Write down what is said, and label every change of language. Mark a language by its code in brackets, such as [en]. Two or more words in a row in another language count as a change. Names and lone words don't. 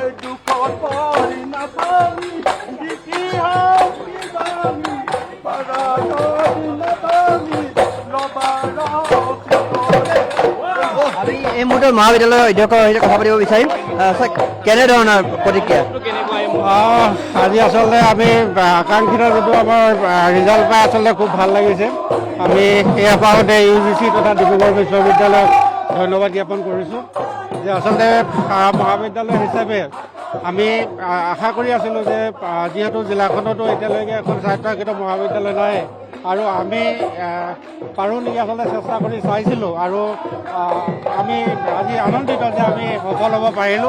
[as] du corpori Natoni, di kia Natoni, paradoni Natoni, lobara আমি এই মুহূৰ্তত মহাবিদ্যালয়ৰ অধ্যক্ষৰ সৈতে কথা পাতিব বিচাৰিম। কেনেধৰণৰ প্ৰতিক্ৰিয়া? আজি আচলতে আমি আকাংক্ষিত যিটো আমাৰ ৰিজাল্ট পাই আচলতে খুব ভাল লাগিছে। আমি এই আপাহতে UGC তথা ডিব্ৰুগড় বিশ্ববিদ্যালয়ক ধন্যবাদ জ্ঞাপন কৰিছোঁ যে আচলতে মহাবিদ্যালয় হিচাপে আমি আশা কৰি আছিলোঁ যে যিহেতু জিলাখনতো এতিয়ালৈকে এখন স্বায়ত্তশাসিত মহাবিদ্যালয় নাই আৰু আমি পাৰোঁ নেকি আচলতে চেষ্টা কৰি চাইছিলোঁ আৰু আমি আজি আনন্দিত যে আমি সফল হ'ব পাৰিলোঁ।